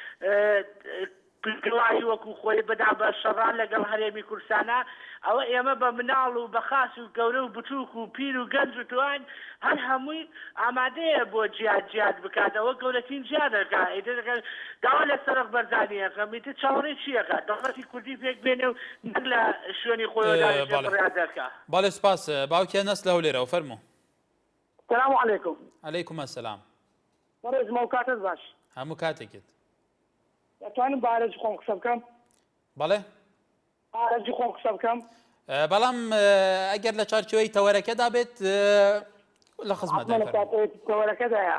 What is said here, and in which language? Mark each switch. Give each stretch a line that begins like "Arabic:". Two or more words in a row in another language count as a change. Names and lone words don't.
Central Kurdish: پگڵایی وەکو خۆی بەدا بە شەڕان لەگەڵ هەرێمی کوردستانە ئەوە ئێمە بە مناڵ و بە خاس و گەورە و بچووک و پیر و گەنج و توان هەر هەمووی ئامادەیە بۆ جیاد بکات ئەوە گەورەترین جیادەکە داوا لە سەرق بەرزانیەکە میتر چاوەڕێی چیەکە دەوڵەتی کوردی پێک بێنێ و نەک لە شوێنی خۆیداڕادەکە. باڵێ سپاس باوکیان نەس لەو لێرەوە فەرموو.
Arabic: السلام عليكم. عليكم السلام.
Central Kurdish: بەڕێز ماوکاتت باش. هەموو کاتێکت. دەتوانم بە ئارەجی خۆم قسە بکەم؟ بەڵێ؟ ئارەجی خۆم قسە بکەم؟ بەڵام ئەگەر لە چارچوەی تەوەرەکەدا بێت لە خزمەتدا تەوەرەکەدایە.